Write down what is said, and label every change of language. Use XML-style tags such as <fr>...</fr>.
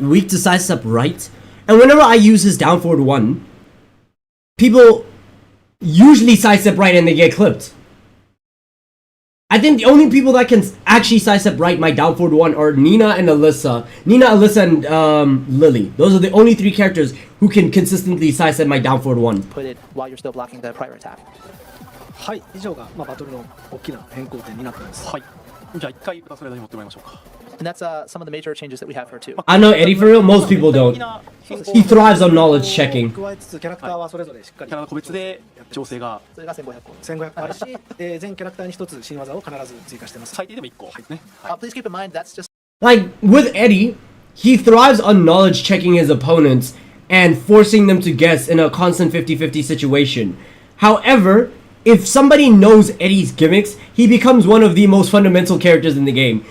<en>Weak to sidestep right? And whenever I use his down forward 1, people usually sidestep right and they get clipped. I think the only people that can actually sidestep right my down forward 1 are Nina, Alyssa, and Lily. Those are the only 3 characters who can consistently sidestep my down forward 1. Put it while you're still blocking the prior attack.</en> <ja>はい、以上がバトルの大きな変更点になっています。はい。じゃあ一回プラスレーダーに持ってもらいましょうか。</ja> <en>And that's some of the major changes that we have for 2. I know Eddie for real, most people don't. He thrives on knowledge checking.</en> <ja>加えつつキャラクターはそれぞれしっかり。キャラの個別で調整が。それが1500個。 1500個あるし、全キャラクターに1つ新技を必ず追加してます。最低でも1個ですね。</ja> <en>Please keep in mind that's just. Like with Eddie, he thrives on knowledge checking his opponents and forcing them to guess in a constant 50-50 situation. However, if somebody knows Eddie's gimmicks, he becomes one of the most fundamental characters in the game.</en>